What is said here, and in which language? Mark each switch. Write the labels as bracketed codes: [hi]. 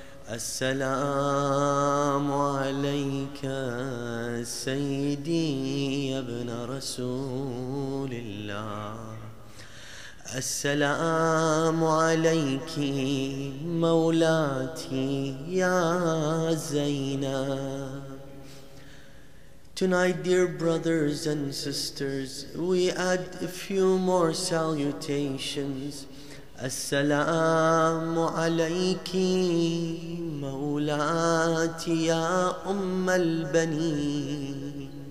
[ar] السلام عليك سيدي يا ابن رسول الله. السلام عليك مولاتي يا زينب. [en] Tonight, dear brothers and sisters, we add a few more salutations. [ar] السلام عليك مولاتي يا أم البنين.